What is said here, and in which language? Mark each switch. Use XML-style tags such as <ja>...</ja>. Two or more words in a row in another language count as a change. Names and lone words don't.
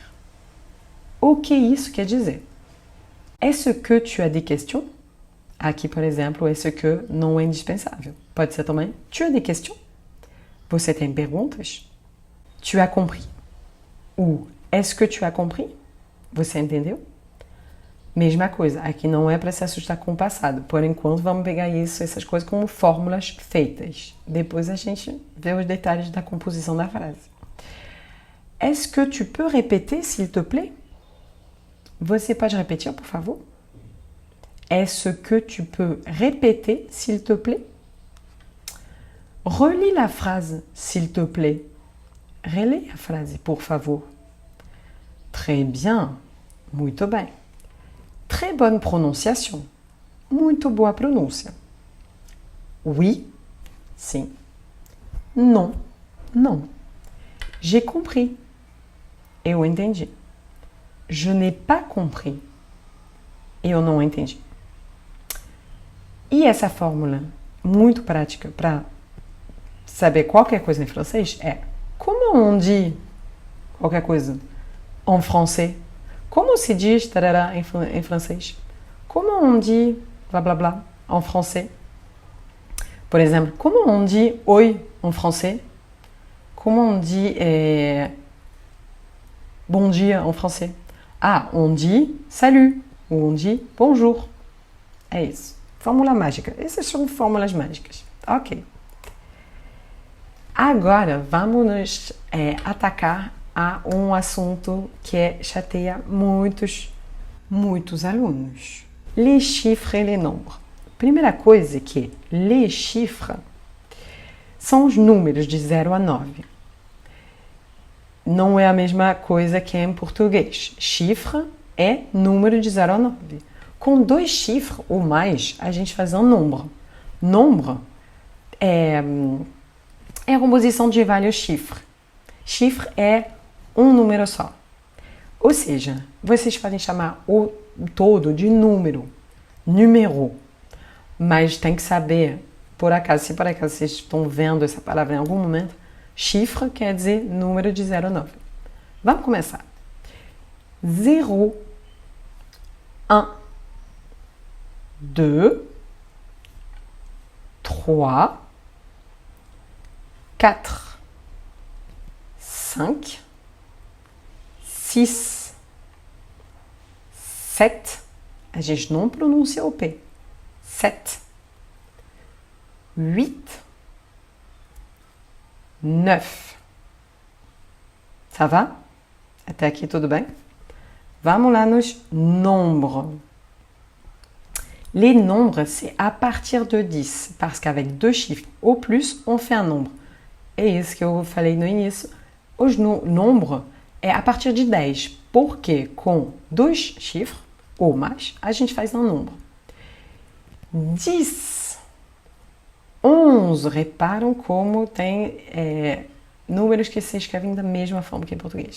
<pt>O que isso quer dizer?</pt> <fr>Est-ce que tu as des questions?</fr> <pt>Aqui, por exemplo,</pt> <fr>est-ce que</fr> <pt>não é indispensável. Pode ser também,</pt> <fr>tu as des questions?</fr> <pt>Você tem perguntas?</pt> <fr>Tu as compris? Ou est-ce que tu as compris?</fr> <pt>Você entendeu? Mesma coisa, aqui não é para se assustar com o passado. Por enquanto, vamos pegar essas coisas como fórmulas feitas. Depois a gente vê os detalhes da composição da frase.</pt> <fr>Est-ce que tu peux répéter, s'il te plaît?</fr> <pt>Você pode repetir, por favor?</pt> <fr>Est-ce que tu peux répéter, s'il te plaît? Relis la phrase, s'il te plaît.</fr> <pt>Relê a frase, por favor.</pt> <fr>Très bien.</fr> <pt>Muito bem.</pt> <fr>Très bonne prononciation.</fr> <pt>Muito boa pronúncia. Oui, sim. Non, não.</pt> <fr>J'ai compris.</fr> <pt>Eu entendi.</pt> <fr>Je n'ai pas compris.</fr> <pt>Eu não entendi. E essa fórmula muito prática para saber qualquer coisa em francês é como</pt> <fr>on dit</fr> <pt>qualquer coisa</pt> <fr>en français?</fr> <pt>Como se diz tarará em francês?</pt> <fr>Como on dit blá blá blá en français?</fr> <pt>Por exemplo, como</pt> <fr>on dit</fr> <pt>oi</pt> <fr>en français? Como on dit</fr> <pt>bon dia</pt> <fr>en français? Ah, on dit salut ou on dit bonjour.</fr> <pt>É isso. Fórmula mágica. Essas são fórmulas mágicas. Ok. Agora vamos nos atacar a um assunto que chateia muitos alunos.</pt> <fr>Les chiffres et les nombres.</fr> <pt>Primeira coisa é que</pt> <fr>les chiffres</fr> <pt>são os números de 0 a 9. Não é a mesma coisa que em português. Chiffre é número de 0 a 9. Com 2 chiffres ou mais, a gente faz um número. Nombre é a composição de vários chiffres. Chiffre é um número só. Ou seja, vocês podem chamar o todo de número, numéro, mas tem que saber, se por acaso vocês estão vendo essa palavra em algum momento, chiffre quer dizer número de 0 a 9. Vamos começar. 0, 1, 2, 3, 4, 5, 6, 7, a gente não pronuncia o P, 7, 8, 9.</pt> <fr>Ça va?</fr> <pt>Até aqui tudo bem? Vamos lá nos nombres.</pt> <fr>Les nombres, c'est à partir de 10, parce qu'avec deux chiffres au plus, on fait un nombre.</fr> <pt>É isso que eu falei no início. Os nombres é a partir de 10, porque com dois chiffres ou mais, a gente faz um número. 10, 11, reparam como tem números que se escrevem da mesma forma que em português.</pt>